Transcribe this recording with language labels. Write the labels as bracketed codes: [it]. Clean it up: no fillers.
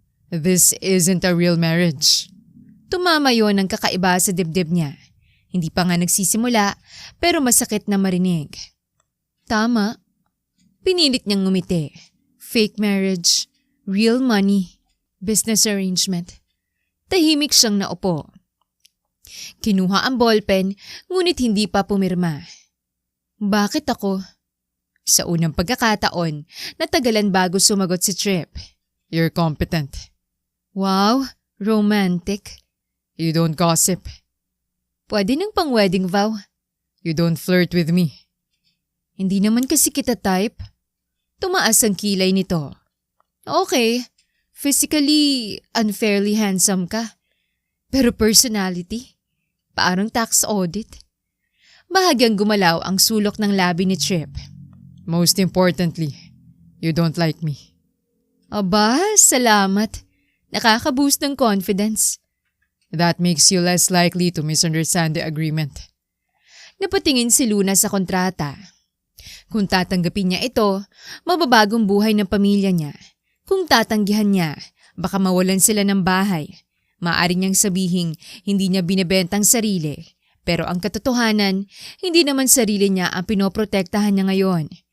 [en] This isn't a real marriage. [tl] Tumama yon ng kakaiba sa dibdib niya. Hindi pa nga nagsisimula pero masakit na marinig. Tama. Pinilit niyang ngumiti. [en] Fake marriage, real money, business arrangement. [tl] Tahimik siyang naupo. Kinuha ang ballpen ngunit hindi pa pumirma. Bakit ako? Sa unang pagkakataon, natagalan bago sumagot si Trip. [en] You're competent. Wow, romantic. You don't gossip. [tl] Pwede ng pang-wedding vow. [en] You don't flirt with me. [tl] Hindi naman kasi kita type. Tumaas ang kilay nito. [en] Okay, physically unfairly handsome ka. [tl] Pero personality, parang tax audit. Bahagyang gumalaw ang sulok ng labi ni Trip. [en] Most importantly, you don't like me. [tl] Aba, salamat. Nakaka-boost ng confidence. [en] That makes you less likely to misunderstand the agreement. [tl] Napatingin si Luna sa kontrata. Kung tatanggapin niya ito, mababagong buhay ng pamilya niya. Kung tatanggihan niya, baka mawalan sila ng bahay. Maaari niyang sabihing hindi niya binebentang sarili. Pero ang katotohanan, hindi naman sarili niya ang pinoprotektahan niya ngayon.